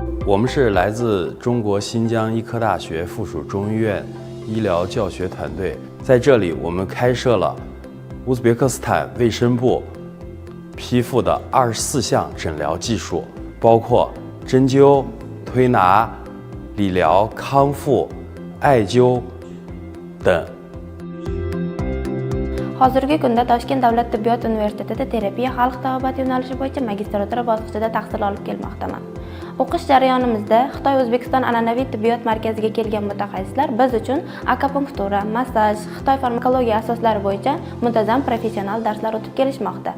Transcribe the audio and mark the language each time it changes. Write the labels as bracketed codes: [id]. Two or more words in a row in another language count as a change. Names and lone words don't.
[zh] 我们是来自中国新疆医科大学附属中医院医疗教学团队，在这里我们开设了乌兹别克斯坦卫生部批复的24项诊疗技术，包括针灸、推拿、理疗、康复、艾灸等。 [uz] Hozirgi kunda Toshkent davlat tibbiyot universitetida terapiya xalq tabobati yo'nalishi bo'yicha magistratura bosqichida tahsil olib kelmoqdaman. O'qish jarayonimizda Xitoy-O'zbekiston an'anaviy tibbiyot markaziga kelgan mutaxassislar biz uchun akupunktura, massaj, Xitoy farmakologiya asoslari bo'yicha muntazam professional darslar o'tib kelishmoqda.